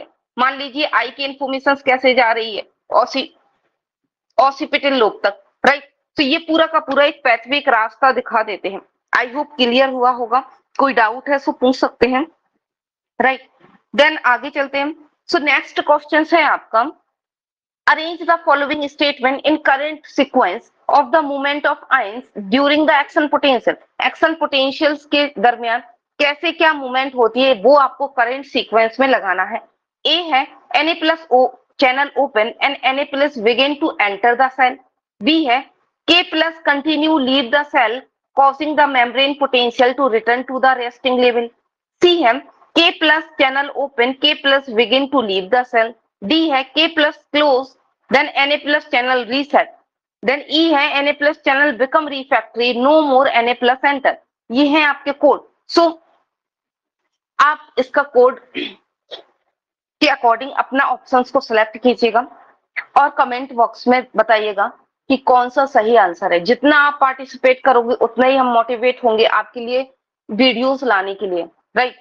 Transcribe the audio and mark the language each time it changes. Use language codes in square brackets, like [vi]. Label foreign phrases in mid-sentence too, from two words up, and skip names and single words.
[hi] मान लीजिए [en] eye की [hi] इंफॉर्मेशन कैसे जा रही है ऑसिपिटल लोब तक, राइट। तो ये पूरा का पूरा एक पैथवे, एक रास्ता दिखा देते हैं। [en] I hope [hi] क्लियर हुआ होगा, कोई डाउट है सो पूछ सकते हैं, राइट। देन आगे चलते हैं। सो नेक्स्ट क्वेश्चन है आपका, [en] arrange the following statement in current sequence of the movement of ions during the action potential। [hi] एक्शन पोटेंशियल्स के दरमियान कैसे क्या मूवमेंट होती है वो आपको [en] current sequence [hi] में लगाना है। [en] ए है Na plus channel open and Na plus begin to enter the cell. बी है K plus continue leave the cell causing the membrane potential to return to the resting level। C है K plus channel open K plus begin to leave the cell। डी है K plus close then Na plus channel reset। then E है Na plus channel become refractory, no more Na plus enter। [hi] ये है आपके कोड। सो आप इसका कोड के अकॉर्डिंग अपना ऑप्शंस को सिलेक्ट कीजिएगा और [en] comment box [hi] में बताइएगा कि कौन सा सही आंसर है। जितना आप पार्टिसिपेट करोगे उतना ही हम मोटिवेट होंगे आपके लिए वीडियोस लाने के लिए, राइट।